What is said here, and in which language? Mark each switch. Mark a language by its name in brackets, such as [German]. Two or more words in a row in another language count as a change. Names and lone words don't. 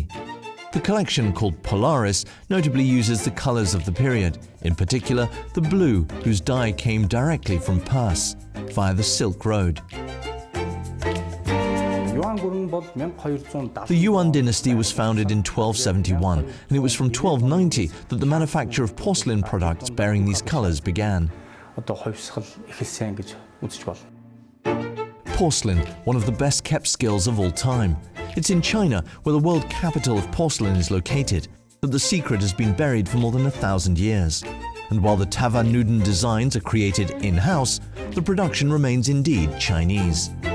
[English] The collection, called Polaris, notably uses the colors of the period, in particular the blue, whose dye came directly from Pers, via the Silk Road. The Yuan dynasty was founded in 1271, and it was from 1290 that the manufacture of porcelain products bearing these colors began. [Mongolian] одоо хувьсгал эхэлсэн гэж үзэж байна. [English] Porcelain, one of the best kept skills of all time. It's in China, where the world capital of porcelain is located, that the secret has been buried for more than 1,000 years. And while the Tavan Nuden designs are created in-house, the production remains indeed Chinese.